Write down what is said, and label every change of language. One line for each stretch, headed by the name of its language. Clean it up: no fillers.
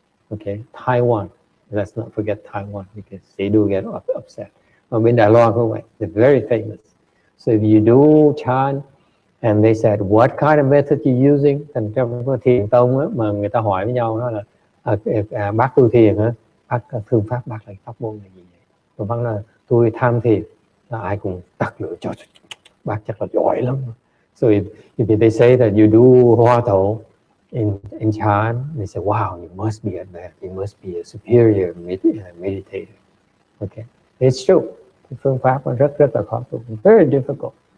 English: Okay, Taiwan, let's not forget Taiwan because they do get upset.
Vietnamese: Bên Đài Loan cũng vậy,
English: they're very famous. So if you do chant and they said what kind of method you using,
Vietnamese: thành trong cái thiền tông á, mà người ta hỏi với nhau đó là bác tu thiền á, phương pháp bác là pháp môn là gì vậy? Và bác là tôi tham thiền, ai cũng tắt lửa cho bác chắc là giỏi lắm.
English: So if they say that you do Hua Tou in chant, they say wow, you must be advanced, you must be a superior meditator. Okay, it's true.
Vietnamese: Cái phương pháp nó rất là khó tu,
English: very difficult.